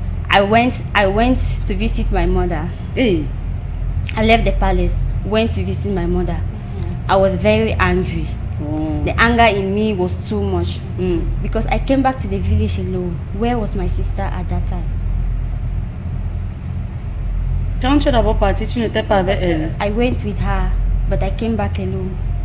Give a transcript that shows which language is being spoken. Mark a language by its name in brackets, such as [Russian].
[English] I went to visit my mother. Hey. I left the palace, went to visit my mother. I was very angry. Oh. The anger in me was too much because I came back to the village alone. Where was my sister at that time? [French] Quand tu es d'abord parti, tu n'étais pas avec elle. [English] I went with her, but I came back alone.